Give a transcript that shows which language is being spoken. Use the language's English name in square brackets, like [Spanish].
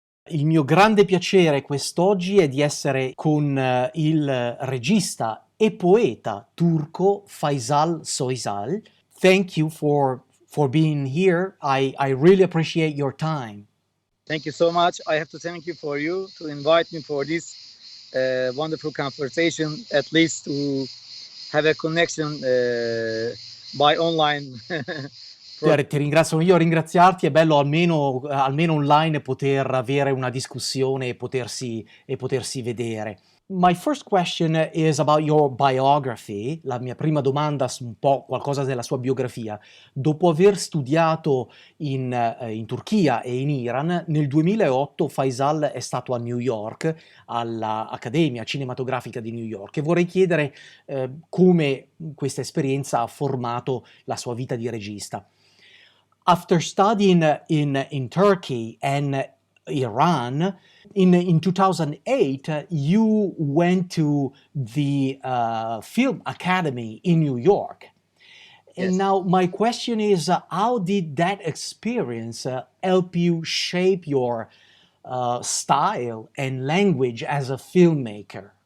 [Italian] Il mio grande piacere quest'oggi è di essere con il regista e poeta turco Feisal Soysal. [English] Thank you for being here. I really appreciate your time. Thank you so much. I have to thank you for invite me for this wonderful conversation, at least to have a connection by online. [Italian] Ti ringrazio io a ringraziarti, è bello almeno online poter avere una discussione e potersi vedere. [English] My first question is about your biography. [Italian] La mia prima domanda su un po' qualcosa della sua biografia. Dopo aver studiato in Turchia e in Iran, nel 2008 Feisal è stato a New York, all'Accademia Cinematografica di New York, e vorrei chiedere come questa esperienza ha formato la sua vita di regista. [English] After studying in Turkey and Iran, in 2008, you went to the Film Academy in New York. Yes. And now my question is, how did that experience help you shape your style and language as a filmmaker?